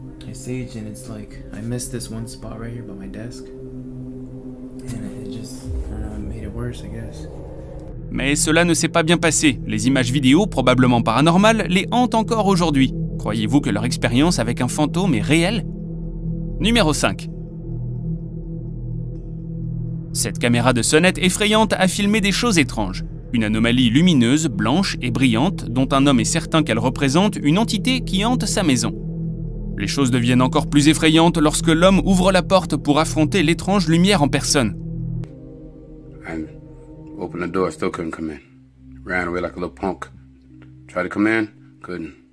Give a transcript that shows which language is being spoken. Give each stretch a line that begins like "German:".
English: I saged and it's like I missed this one spot right here by my desk and it just made it worse, I guess.
French: Mais cela ne s'est pas bien passé. Les images vidéo, probablement paranormales, les hantent encore aujourd'hui. Croyez-vous que leur expérience avec un fantôme est réelle? Numéro 5. Cette caméra de sonnette effrayante a filmé des choses étranges. Une anomalie lumineuse, blanche et brillante, dont un homme est certain qu'elle représente une entité qui hante sa maison. Les choses deviennent encore plus effrayantes lorsque l'homme ouvre la porte pour affronter l'étrange lumière en personne.
English: I opened the door, still couldn't come in. Ran away like a little punk. Tried to come in, couldn't.